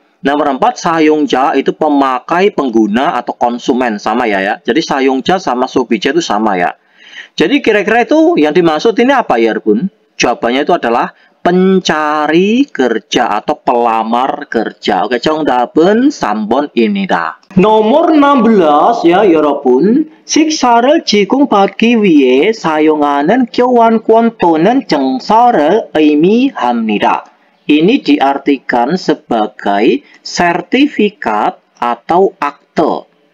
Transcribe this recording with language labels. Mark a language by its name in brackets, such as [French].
[Indonesian] Nomor 4, sayongja itu pemakai, pengguna atau konsumen, sama ya. Jadi sayongja sama sobija itu sama ya. Jadi kira-kira itu yang dimaksud ini apa ya, Bun? Jawabannya itu adalah pencari kerja atau pelamar kerja. [Korean] Oke, 정답은 3번입니다. [Indonesian] nomor 16 ya, [Korean] 여러분. 식사를 제공받기 위해 사용하는 교환권 또는 증서를 의미합니다. [Indonesian] Ini diartikan sebagai sertifikat atau akte.